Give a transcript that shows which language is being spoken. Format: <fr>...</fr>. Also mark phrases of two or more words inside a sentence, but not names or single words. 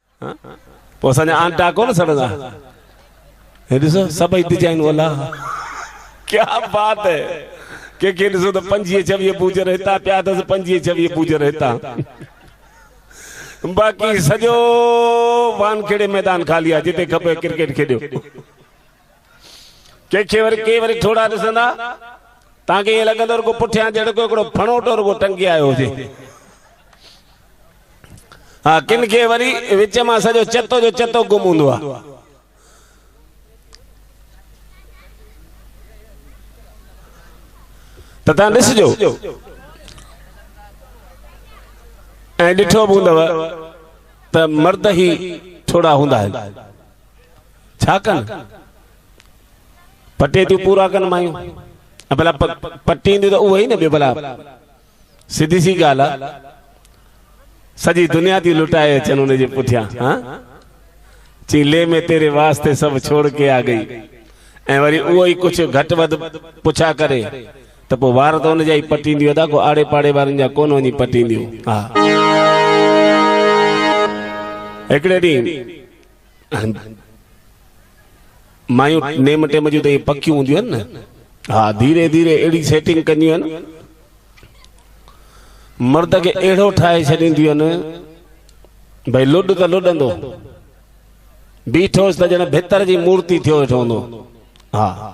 <sd>पोइ असांजा आंटा कोन सड़ंदा हे ॾिसो सभई डिजाइन वाला</sd> <ur>کیا بات ہے</ur> <sd>के ॾिसो त 25-26 पूजर हितां पिया अथसि 25-26 पूजर हितां बाक़ी सॼो वानखेड़े मैदान खाली आहे जिते खपे क्रिकेट खेॾियो के वरी थोड़ा ॾिसंदा तव्हांखे ईअं लॻंदो रुगो पुठियां ॼण को हिकिड़ो फणोटो रुगो टंगी आयो हुजे हाँ किन के वरी विच मां सॼो चतो जो चतो गुम हूंदो आहे त तव्हां ॾिसजो ऐं ॾिठो बि हूंदव त मर्द ही थोड़ा हूंदा आहिनि छा कनि पटे थियूं पूरा कनि मायूं भला पटी ईंदियूं त उहो ई न ॿियो भला सिधी सी ॻाल्हि आहे सॼी दुनिया थी लुटाए अचनि उनजे पुठियां हाँ चई</sd> <ur>لے میں تیرے واسطے سب چھوڑ کے آ گئی</ur> <sd>ऐं वरी उहो ई कुझु घटि वधि पुछा करे त पोइ वार त हुनजा ई पटींदियूं अदा को आड़े पाड़े वारनि जा कोन वञी पटींदियूं हा हिकिड़े ॾींहुं मायूं नेम टेम जूं त पकियूं हूंदियूं आहिनि न हा धीरे धीरे अहिड़ी सेटिंग कंदियूं आहिनि मर्द खे अहिड़ो ठाहे छॾींदियूं आहिनि भई लुॾ त लुॾंदो बीठोसि त ॼण भितर जी मूर्ति थियो वेठो हूंदो हा</sd>